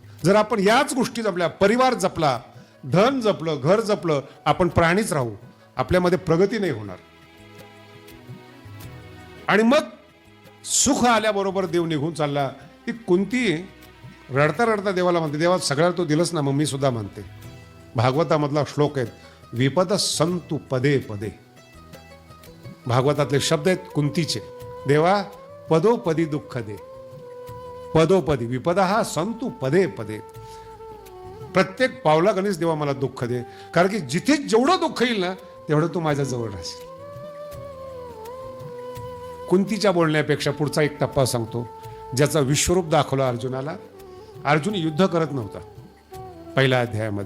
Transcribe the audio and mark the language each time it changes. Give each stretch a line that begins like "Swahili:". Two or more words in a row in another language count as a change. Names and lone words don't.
Marathi: जर आपण याच गोष्टी जपल्या, परिवार जपला, धन जपलं, घर जपलं, आपण प्राणीच राहू, आपल्यामध्ये प्रगती नाही होणार. आणि मग सुख आल्याबरोबर देव निघून चालला. ती कुंती रडता रडता देवाला म्हणते, देवा सगळ्याला तो दिलंच ना, मग मी सुद्धा म्हणते. भागवतामधला श्लोक आहेत,
Sanskrit: विपद संतु पदे पदे.
Marathi: भागवतातले शब्द आहेत कुंतीचे. देवा पदोपदी दुःख दे. पदोपदी विपदा हा
Sanskrit: संतु पदे पदे.
Marathi: प्रत्येक पावलागणीच देवा मला दुःख दे. कारण की जिथे जेवढं दुःख येईल ना तेवढं तू माझ्या जवळ राहशील. कुंतीच्या बोलण्यापेक्षा पुढचा एक टप्पा सांगतो, ज्याचा विश्वरूप दाखवला अर्जुनाला. अर्जुन युद्ध करत नव्हता पहिल्या अध्यायामध्ये.